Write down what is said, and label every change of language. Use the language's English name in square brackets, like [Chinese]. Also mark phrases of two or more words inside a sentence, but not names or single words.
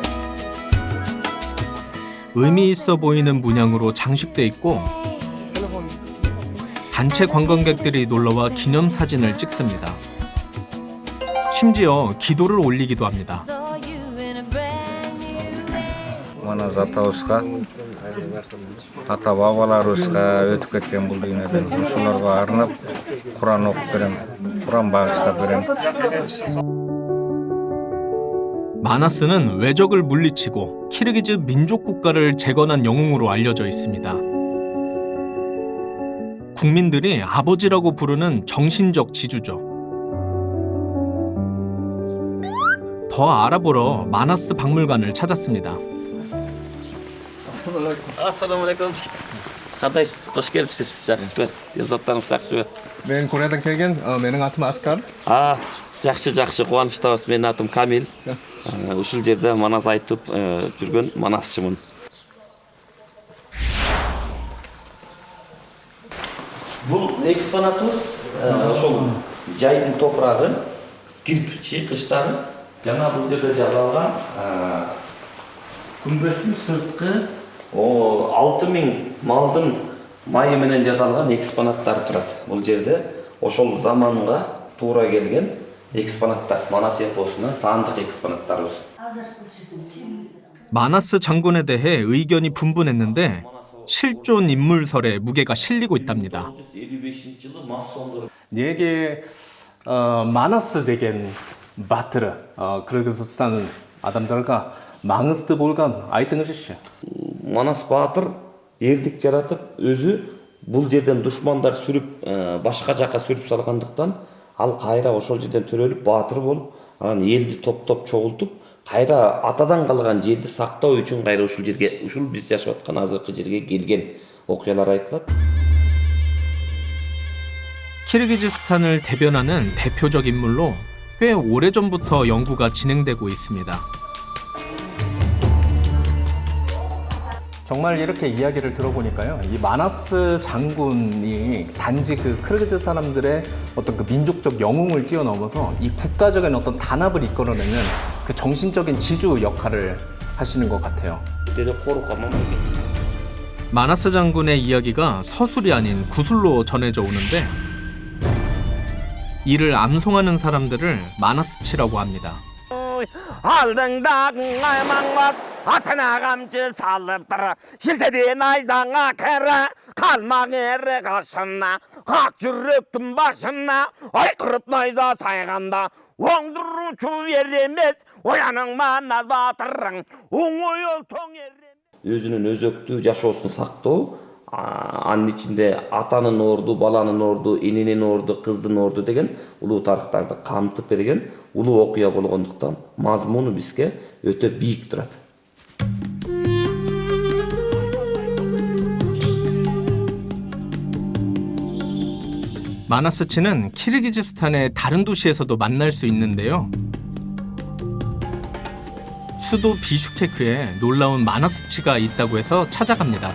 [Korean] 의미 있어 보이는 문양으로 장식돼 있고 단체 관광객들이 놀러와 기념사진을 찍습니다. 심지어 기도를 올리기도 합니다. Mana Zatausqa, [Kyrgyz] ата бабаларыбызга өтүп кеткен бул дүйнөдөн ошолорго арнап Куран окуп берем, Куран багыштап берем. [Korean] 마나스는 외적을 물리치고 키르기즈 민족 국가를 재건한 영웅으로 알려져 있습니다. 국민들이 아버지라고 부르는 정신적 지주죠. 더 알아보러 마나스 박물관을 찾았습니다. [Uzbek] Assalamualaikum. Qandaysiz? Xush kelibsiz. Yaxshimi? Yozotlarimiz yaxshimi? Men Koreyadan kelgan, mening atim Askar. Yaxshi, quvonchda. Mening atim Kamil. [Kyrgyz] Ушул жерде манас айтып жүргөн манасчымын. Бул экспонатыбыз ошол жайдын топурагы, кирпичи, кыштары жана бул жерде жазылган күмбөздүн сырткы 6000 малдын майы менен жасалган экспонаттар турат. Бул жерде ошол заманга туура келген экспонаттар, Манас эпосуна таандык экспонаттарыбыз. [Korean] 마나스 장군에 대해 의견이 분분했는데 실존 인물설에 무게가 실리고 있답니다. [Kyrgyz] Неге Манас деген батыры Кыргызстан адамдарга маңызды болгон айтыңызчы. Манас баатыр эрдик жаратып, өзү бул жерден душмандар сүрүп, башка жака сүрүп салгандыктан ал кайра ошол жерден төрөлүп баатыр болуп, анан элди топтоп чогултуп, кайра атадан калган жерди сактоо үчүн кайра ушул жерге, ушул биз жашап аткан азыркы жерге келген окуялар айтылат. [Korean] 키르기즈스탄을 대변하는 대표적 인물로 꽤 오래전부터 연구가 진행되고 있습니다. 정말 이렇게 이야기를 들어보니까요, 이 마나스 장군이 단지 그 크르기즈 사람들의 어떤 그 민족적 영웅을 뛰어넘어서 이 국가적인 어떤 단합을 이끌어내는 그 정신적인 지주 역할을 하시는 것 같아요. 마나스 장군의 이야기가 서술이 아닌 구술로 전해져 오는데 이를 암송하는 사람들을 마나스치라고 합니다. [Kazakh] алдыңдағы аймаңбас атына қамшы салыптыр шілтеден айзаңа кәрі қалмақ ері қашына ақ жүректің башына айқырып найза сайғанда оңдырушы еремес ояның манас батырың оңой ол тоң [Kyrgyz] өзүнүн өзөктүү жашоосун сактоо, анын ичинде атанын орду, баланын орду, эненин орду, кыздын орду деген улуу тарыхтарды камтып берген улуу окуя болгондуктан мазмуну бизге өтө бийик турат. [Korean] 마나스치는 키르기즈스탄의 다른 도시에서도 만날 수 있는데요. 수도 비슈케크에 놀라운 마나스치가 있다고 해서 찾아갑니다.